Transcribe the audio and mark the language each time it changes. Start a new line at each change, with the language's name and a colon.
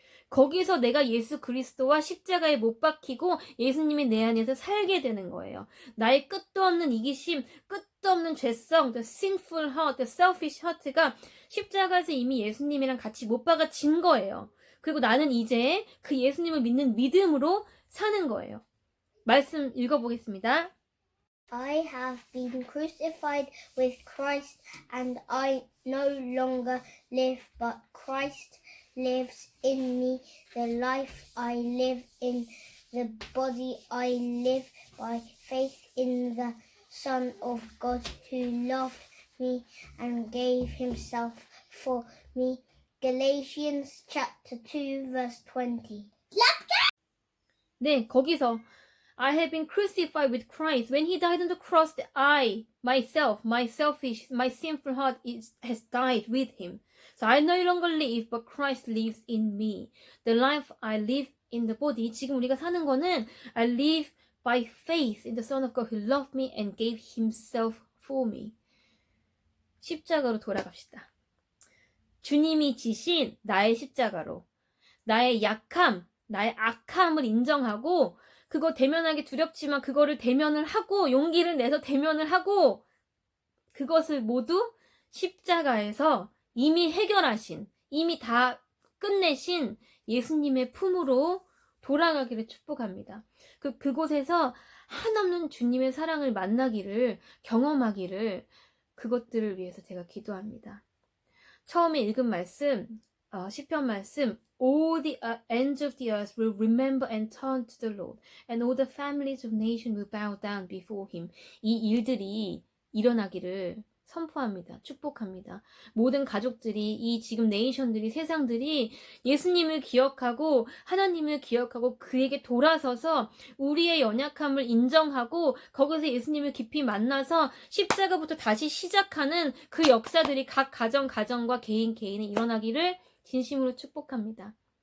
Korean: 거기서 내가 예수 그리스도와 십자가에 못 박히고 예수님이 내 안에서 살게 되는 거예요. 나의 끝도 없는 이기심, 끝도 없는 죄성,
English: the sinful heart, the selfish heart
Korean: 가 십자가에서 이미 예수님이랑 같이 못 박아진 거예요. 그리고 나는 이제 그 예수님을 믿는 믿음으로 사는 거예요. 말씀 읽어보겠습니다.
English: I have been crucified with Christ, and I no longer live, but Christ lives in me. The life I live in the body I live by faith in the Son of God who loved me and gave himself for me. Galatians chapter 2 verse 20.
Korean: 네, 거기서
English: I have been crucified with Christ. When he died on the cross, I, myself, my selfish, my sinful heart has died with him. So I no longer live, but Christ lives in me. The life I live in the body.
Korean: 지금 우리가 사는 거는
English: I live by faith in the Son of God who loved me and gave himself for me.
Korean: 십자가로 돌아갑시다. 주님이 지신 나의 십자가로 나의 약함, 나의 악함을 인정하고 그거 대면하기 두렵지만 그거를 대면을 하고 용기를 내서 대면을 하고 그것을 모두 십자가에서 이미 해결하신 이미 다 끝내신 예수님의 품으로 돌아가기를 축복합니다. 그곳에서 한없는 주님의 사랑을 만나기를 경험하기를 그것들을 위해서 제가 기도합니다. 처음에 읽은 말씀 시편 말씀
English: all the ends of the earth will remember and turn to the Lord, and all the families of nation will bow down before him.
Korean: 이 일들이 일어나기를 선포합니다. 축복합니다. 모든 가족들이, 이 지금 네이션들이, 세상들이 예수님을 기억하고 하나님을 기억하고 그에게 돌아서서 우리의 연약함을 인정하고 거기서 예수님을 깊이 만나서 십자가부터 다시 시작하는 그 역사들이 각 가정과 개인에 일어나기를 진심으로 축복합니다.